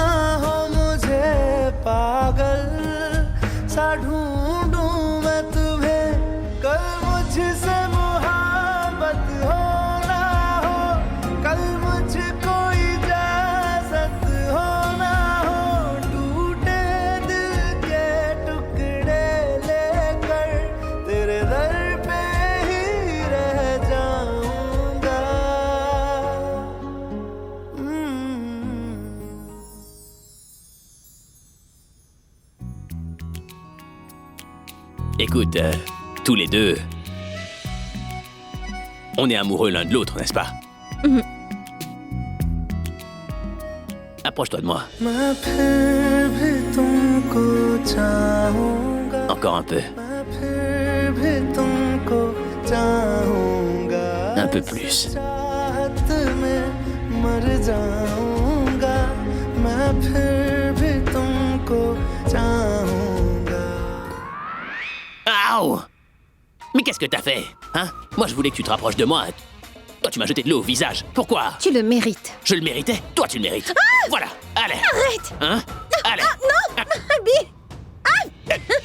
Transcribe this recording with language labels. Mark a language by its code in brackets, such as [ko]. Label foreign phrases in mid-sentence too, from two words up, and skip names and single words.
[hi] हो मुझे पागल सा ढूंढूं मैं तुम्हें कल मुझसे मोहब्बत हो ना हो कल मुझको इजाजत हो ना हो टूटे दिल के टुकड़े लेकर तेरे दर पे ही रह जाऊंगा [fr] Écoute, tous les deux, on est amoureux l'un de l'autre, n'est-ce pas? Approche-toi de moi. [hi] मैं फिर भी तुमको चाहूंगा [fr] Encore un peu. [hi] मैं फिर भी तुमको चाहूंगा [fr] Un peu plus. [hi] चाहत में मर जाऊंगा मैं फिर भी तुमको चाहूंगा [fr] Aouh! Mais qu'est-ce que t'as fait? Hein? Moi, je voulais que tu te rapproches de moi. Toi, tu m'as jeté de l'eau au visage. Pourquoi? Tu le mérites. Je le méritais? Toi, tu le mérites. Voilà. Allez. Arrête! Hein? Allez. Abby!